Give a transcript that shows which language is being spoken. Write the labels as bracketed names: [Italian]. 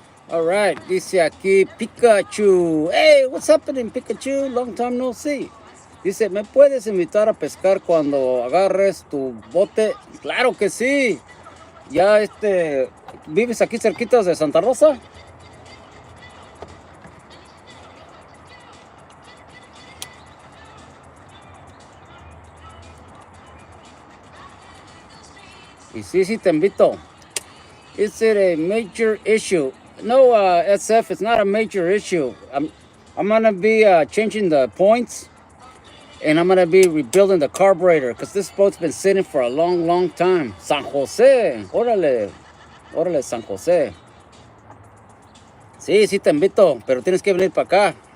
[English] All right, [Spanish] dice aquí [English] Pikachu. Hey, what's happening, Pikachu? Long time no see. [Spanish] Dice, ¿me puedes invitar a pescar cuando agarres tu bote? Claro que sí. Ya, ¿vives aquí cerquitas de Santa Rosa? Y sí, te invito. [English] Is it a major issue? No, SF, it's not a major issue. I'm gonna be changing the points, and I'm gonna be rebuilding the carburetor because this boat's been sitting for a long, long time. [Spanish] San Jose, órale, San Jose. Sí, te invito, pero tienes que venir para acá.